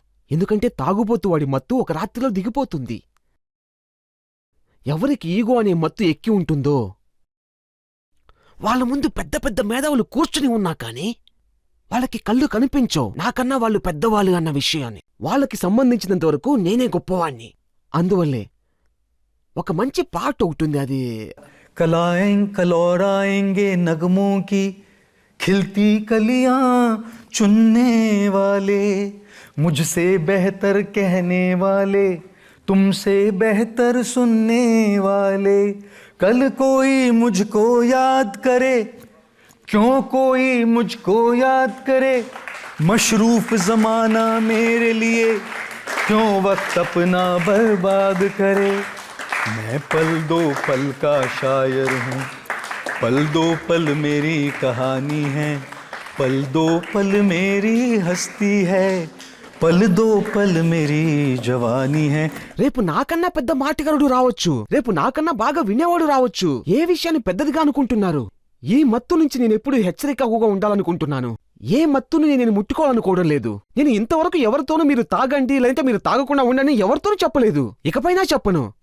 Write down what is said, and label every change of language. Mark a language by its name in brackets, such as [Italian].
[Telugu] ఎందుకంటే తాగుబోతు వాడి మత్తు ఒక రాత్రిలో దిగిపోతుంది. ఎవరికి ఈగో అనే మత్తు ఎక్కి ఉంటుందో వాళ్ళ ముందు పెద్ద పెద్ద మేధావులు కూర్చుని ఉన్నా కాని వాళ్ళకి కళ్ళు కనిపించవు నాకన్నా వాళ్ళు పెద్దవాళ్ళు అన్న విషయాన్ని. వాళ్ళకి సంబంధించినంతవరకు నేనే గొప్పవాణ్ణి. అందువల్లే ఒక మంచి పాట ఒకటుంది, అది [Hindi] कलौराएंगे नगमों की खिलती कलियां चुनने वाले, मुझसे बेहतर कहने वाले, तुमसे बेहतर सुनने वाले. कल कोई मुझको याद करे, क्यों कोई मुझको याद करे, मशरूफ जमाना मेरे लिए क्यों वक्त अपना बर्बाद करे. मैं पल दो पल का शायर हूँ, पल दो पल मेरी कहानी है, पल दो पल मेरी हस्ती है, पल दो पल मेरी जवानी है. [Telugu] రేపు నాకన్నా పెద్ద మాటగారుడు రావచ్చు, రేపు నాకన్నా బాగా వినేవాడు రావచ్చు. ఏ విషయాన్ని పెద్దదిగా అనుకుంటున్నారు? ఈ మత్తు నుంచి నేనెప్పుడు హెచ్చరికగా ఉండాలనుకుంటున్నాను. ఏ మత్తుని నేను ముట్టుకోవాలనుకోవడం లేదు. నేను ఇంతవరకు ఎవరితోనూ మీరు తాగండి లేదంటే మీరు తాగకుండా ఉండండి ఎవరితోనూ చెప్పలేదు, ఇకపైనా చెప్పను.